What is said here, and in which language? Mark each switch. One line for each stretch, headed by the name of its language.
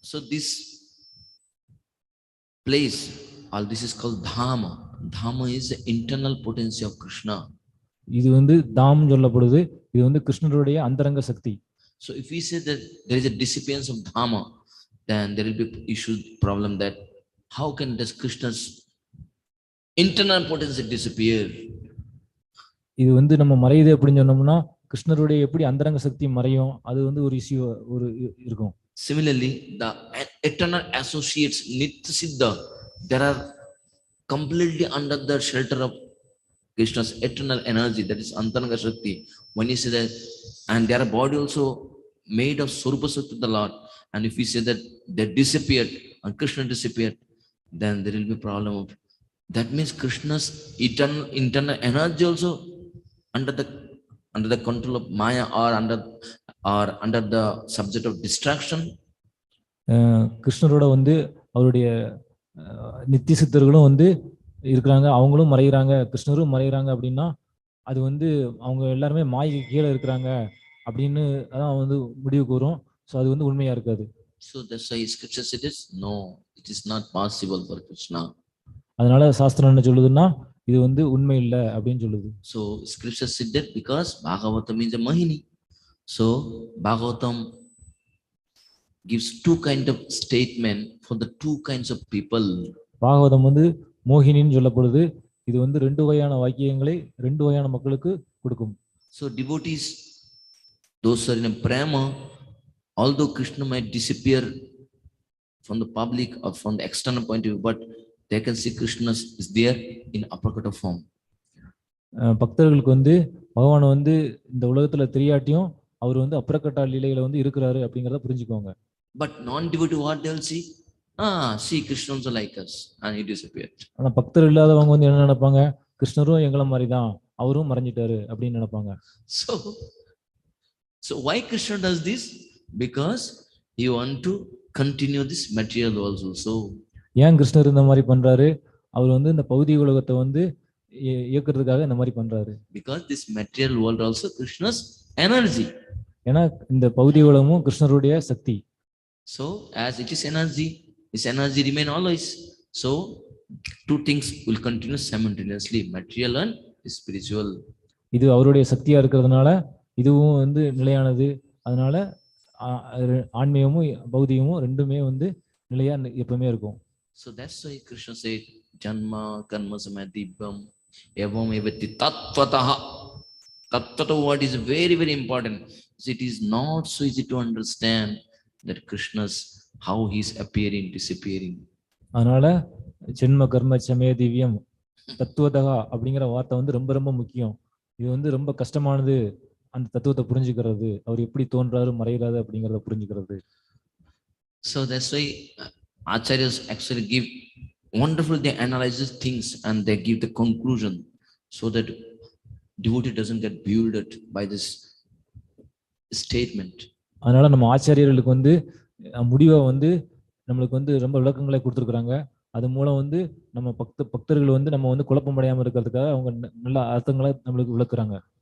English: So this place, all this is called Dhama. Dhama is the internal potency of Krishna.
Tamil: இது வந்து தாம் சொல்லப்படுது. இது வந்து கிருஷ்ணருடைய அந்தரங்க சக்தி.
English: So if we say that there is a disappearance of Dhama, then there will be issue problem that how can this Krishna's internal potency disappear?
Tamil: இது வந்து நம்ம மறையுது அப்படின்னு சொன்னோம்னா கிருஷ்ணருடைய எப்படி அந்தரங்க சக்தி மறையும், அது வந்து ஒரு இஷ்யூ ஒரு இருக்கும்.
English: Similarly, the eternal associates Nitya Siddha, there are completely under the shelter of Krishna's eternal energy, that is Antaranga Shakti. When you say that, and their body also made of Swarupa Shakti of the Lord, and if we say that they disappeared and Krishna disappeared, then there will be a problem of, that means Krishna's eternal internal energy also under the control of Maya or under the subject of distraction.
Tamil: கிருஷ்ணரோட வந்து அவருடைய நித்திய சித்தர்களும் வந்து இருக்கிறாங்க, அவங்களும் மறைகிறாங்க, கிருஷ்ணரும் மறைகிறாங்க அப்படின்னா அது வந்து அவங்க எல்லாருமே மாயை கீழே இருக்கிறாங்க அப்படின்னு அதான் வந்து முடிவு கூறும். ஸோ அது வந்து உண்மையா இருக்காது.
English: So that's why scripture said this, no, it is not possible for Krishna.
Tamil: அதனால சாஸ்திரம் என்ன சொல்லுதுன்னா இது வந்து உண்மை இல்லை அப்படின்னு சொல்லுது.
English: So scripture said that because Bhagavatam means a Mahini. So Bhagavatam gives two kind of statement for the two kinds of people.
Tamil: Bhagavatam வந்து மோகினின்னு சொல்லப்படுது. இது வந்து ரெண்டு வகையான வாக்கியங்களை ரெண்டு வகையான மக்களுக்கு கொடுக்கும்.
English: So devotees, those are in a prema, although Krishna might disappear from the public or from the external point of view, but they can see Krishna is there in aprakata form.
Tamil: பக்தர்களுக்கு வந்து பகவான் வந்து இந்த உலகத்துல தெரியாட்டியும் அவர் வந்து அப்ரகட்ட லீலையில வந்து இருக்கிறாரு அப்படிங்கறத புரிஞ்சுக்கோங்க.
English: But non-devotee what they will see? See Krishna also like us and he disappeared.
Tamil: ஆனா பக்தர் இல்லாதவங்க வந்து என்ன நினைப்பாங்க, கிருஷ்ணரும் எங்களை மாதிரி தான், அவரும் மறைஞ்சிட்டாரு அப்படின்னு நினைப்பாங்க.
English: So why Krishna does this? Because he want to continue this material world also.
Tamil: ஏன் கிருஷ்ணர் இந்த மாதிரி பண்றாரு? அவர் வந்து இந்த பௌதிக உலகத்தை வந்து இயக்குறதுக்காக இந்த மாதிரி பண்றாரு.
English: Because this material world also Krishna's energy.
Tamil: ஏன்னா இந்த பௌதிக உலகமும் கிருஷ்ணருடைய சக்தி.
English: So as it is energy, this energy remain always. So two things will continue simultaneously, material and spiritual.
Tamil: இது அவருடைய சக்தியா இருக்கிறதுனால இதுவும் வந்து நிலையானது. அதனால ஆன்மீகமும் பௌதிகமும் ரெண்டுமே வந்து நிலையா எப்பவுமே இருக்கும்.
English: So that's why Krishna said
Sanskrit: janma karma samadhibam evam evati tatvataha.
English: Tatvata word is very very important. It is not so easy to understand that Krishna's how he is appearing, disappearing.
Tamil: அதனால ஜென்ம கர்ம சமய திவ்யம் தத்துவதா அப்படிங்கிற வார்த்தை வந்து ரொம்ப ரொம்ப முக்கியம். இது வந்து ரொம்ப கஷ்டமானது அந்த தத்துவத்தை புரிஞ்சுக்கிறது, அவர் எப்படி தோன்றாரு மறைகிறாரு அப்படிங்கறத புரிஞ்சுக்கிறது.
English: So that's why Acharyas actually give wonderful, they analyze things and they give the conclusion so that devotee doesn't get bewildered by this statement.
Tamil: அதனால நம்ம ஆச்சாரியர்களுக்கு வந்து முடிவை வந்து நம்மளுக்கு வந்து ரொம்ப விளக்கங்களை கொடுத்துருக்காங்க. அது மூலம் வந்து நம்ம பக்தர்கள் வந்து நம்ம வந்து குழப்பமடையாம இருக்கிறதுக்காக அவங்க நல்ல அர்த்தங்களை நம்மளுக்கு விளக்குறாங்க.